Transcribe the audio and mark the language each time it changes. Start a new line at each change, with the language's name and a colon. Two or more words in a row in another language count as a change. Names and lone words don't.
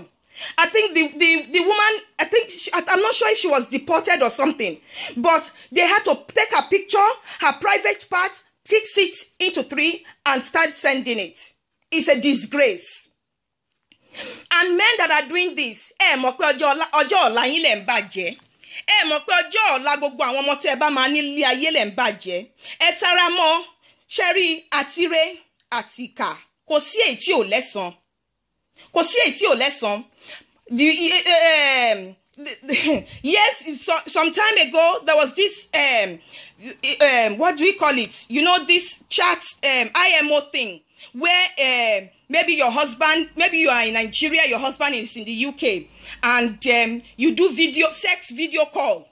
English: I think the woman, I'm not sure if she was deported or something, but they had to take her picture, her private part, fix it into 3 and start sending it. It's a disgrace. And men that are doing this,
Yoruba: mo pe ojo ola yin le nbaje. Mo pe ojo ola gbogbo àwọn ọmọ tí ẹ bá máa ní ilé ayé le nbaje. Ẹ tara mọ́ Sherry àtire àtìkà. Kò sí èyí tí ò lẹ́san. Kò sí èyí tí ò lẹ́san.
English: Yes, some time ago there was this what do we call it? You know, this chat IMO thing where maybe your husband, maybe you are in Nigeria, your husband is in the UK, and you do sex video call.